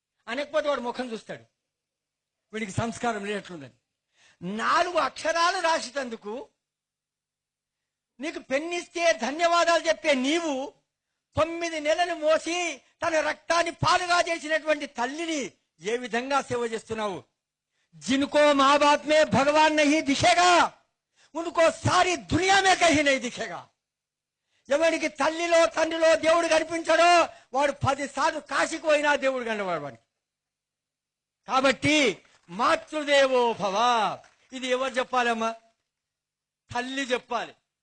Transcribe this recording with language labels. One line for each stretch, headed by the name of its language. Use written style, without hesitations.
Telugu: అనకపోతే వాడు ముఖం చూస్తాడు, వీడికి సంస్కారం లేనట్లుందని. 4 అక్షరాలు రాసేటందుకు నీకు పెన్నిస్తే ధన్యవాదాలు చెప్పే నీవు 9 నెలలు మోసి తన రక్తాన్ని పాలుగా చేసినటువంటి తల్లిని ఏ విధంగా సేవ చేస్తున్నావు?
Hindi: जिनको माँ बाप में भगवान नहीं दिखेगा उनको सारी दुनिया में कहीं नहीं दिखेगा.
Telugu: ఎవరికి తల్లిలో తండ్రిలో దేవుడు కనిపించడో వాడు 10 సార్లు కాశీకి పోయినా దేవుడు కనబడడు వాడికి. కాబట్టి మాతృదేవో భవ, ఇది ఎవరు చెప్పాలమ్మా? తల్లి చెప్పాలి.